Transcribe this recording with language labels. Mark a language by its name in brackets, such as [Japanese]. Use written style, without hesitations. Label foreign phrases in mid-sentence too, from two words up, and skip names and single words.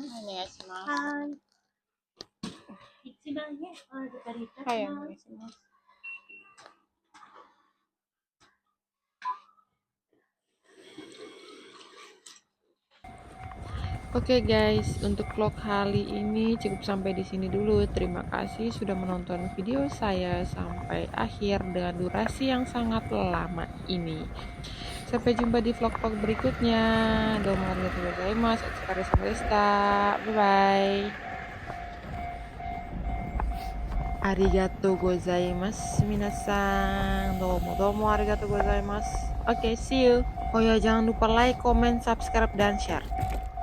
[Japanese] お願いします。はい。1万円お預かりいたします。はい、お願いします。 [Indonesian] Oke guys, untuk vlog kali ini cukup sampai di sini dulu. Terima kasih sudah menonton video saya sampai akhir dengan durasi yang sangat lama ini. Sampai jumpa di vlog-vlog berikutnya. [Japanese] どうもありがとうございます。お疲れ様でした. [English] Bye bye. [Japanese] ありがとうございます皆さん. どうもありがとうございます. [English] Oke, see you. [Indonesian] Oh ya, jangan lupa [English] like, comment, subscribe, [Indonesian] dan share.